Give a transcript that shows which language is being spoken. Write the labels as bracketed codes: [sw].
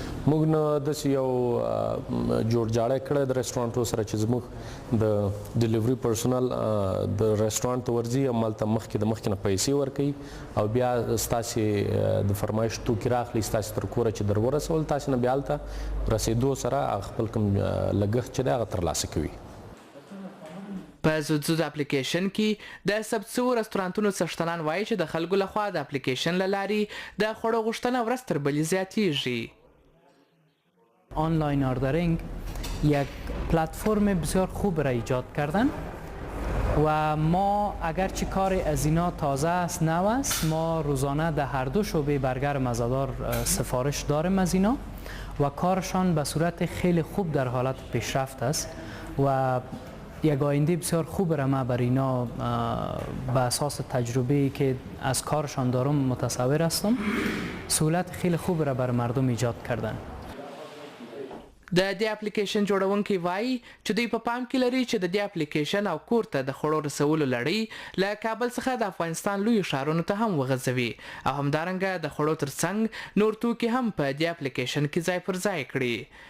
[ps] موږ نه داسې یو جوړجاړی کړی د رستورانټو سره چې زموږ د ډیلیوري پرسونل د رستورانټ ته ورځي، همالته مخکې د مخکې نه پیسې ورکوي او بیا ستاسې د فرمایش توکي راخلي ستاسې تر کوره چې در ورسول، تاسې نه بیا هلته رسېدو سره خپل کوم لګښت چې دی هغه ترلاسه کوي. په زود اپلیکیشن کې د ثبت شوو رستورانتونو څښتنان وایي چې د خلکو لخوا د اپلیکیشن له لارې د خوړو غوښتنه ورځ تر بلې زیاتیږي. [fa] آنلاین آردرینگ یک پلتفرم بسیار خوب را ایجاد کردن و ما اگرچه کار از اینا تازه است نو است، ما روزانه در هر دو شعبه برگر مزه‌دار سفارش داریم از اینا و کارشان به صورت خیلی خوب در حالت پیشرفت است و یک آینده بسیار خوب را ما بر اینا به اساس تجربه‌ای که از کارشان دارم متصور هستم سهولت خیلی خوب را بر مردم ایجاد کردن. [ps] د دې اپلیکیشن جوړونکي وایي چې دوی په پام کې لري چې د دې اپلیکیشن او کور ته د خوړو رسولو لړۍ له کابل څخه د افغانستان لویو ښارونو ته هم وغځوي او همدارنګه د خوړو ترڅنګ نور توکي هم په دې اپلیکیشن کې ځای پر ځای کړي.